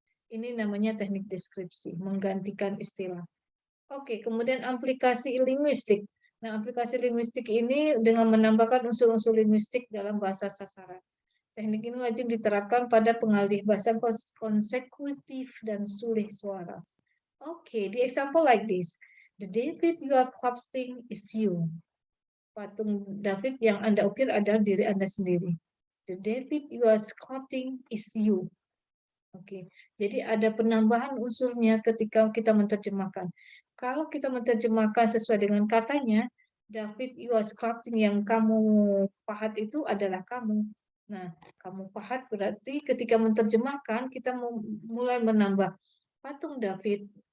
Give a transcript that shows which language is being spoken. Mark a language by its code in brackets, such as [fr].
[id] Ini namanya teknik deskripsi, menggantikan istilah. Kemudian aplikasi linguistik. Nah, aplikasi linguistik ini dengan menambahkan unsur-unsur linguistik dalam bahasa sasaran. Teknik ini wajib diterapkan pada pengalih bahasa konsekutif dan sulih suara. [en] The example like this. The David you are clapping is you. [id] Patung David yang Anda ukir adalah diri Anda sendiri. [en] The David you are clapping is you. [id] Jadi ada penambahan unsurnya ketika kita menerjemahkan. Kalau kita menerjemahkan sesuai dengan katanya, [en] David you are sculpting, [id] yang kamu pahat itu adalah kamu. Nah, kamu pahat berarti ketika menerjemahkan kita mulai menambah patung David.